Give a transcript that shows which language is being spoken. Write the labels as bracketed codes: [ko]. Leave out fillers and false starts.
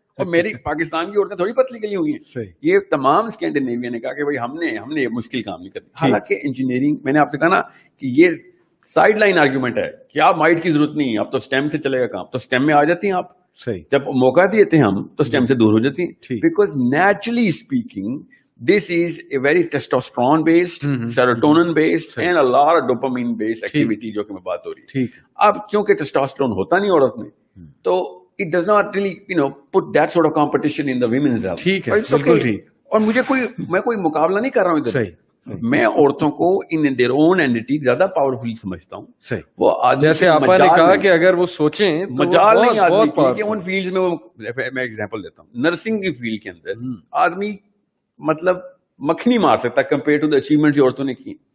[ur] اور میری پاکستان کی عورتیں تھوڑی پتلی گلی ہوئی ہیں. یہ تمام اسکینڈینیویا نے کہا کہ بھائی ہم نے یہ مشکل کام نہیں کرنا. حالانکہ انجینئرنگ, میں نے آپ سے کہا نا کہ یہ سائڈ لائن آرگیومنٹ ہے کہ آپ مائٹ کی ضرورت نہیں ہے, اب تو اسٹیم سے چلے گا کام. تو اسٹیم میں آ جاتی ہیں آپ. صحیح. جب موقع دیتے ہیں ہم تو اسٹیم سے دور ہو جاتی ہیں. [en] because naturally speaking this is a very testosterone based, serotonin based and a lot of dopamine based activity [ur] جو کہ میں بات ہو رہی ہے. اب کیونکہ ٹیسٹوسٹرون ہوتا نہیں عورت میں تو [en] it does not really put that sort of competition in the women's realm. [ur] ٹھیک ہے, بالکل ٹھیک. اور میں کوئی مقابلہ نہیں کر رہا ہوں ادھر. میں عورتوں کو [en] in their own entity [ur] زیادہ پاورفل سمجھتا ہوں. وہ جیسے آپ نے کہا کہ اگر وہ سوچیں مجال نہیں آدمی کی ان فیلڈ میں. میں ایگزامپل دیتا ہوں, نرسنگ کی فیلڈ کے اندر آدمی مطلب مکھنی مار سکتا ہے [en] compare to the achievement [ur] جو عورتوں نے کی.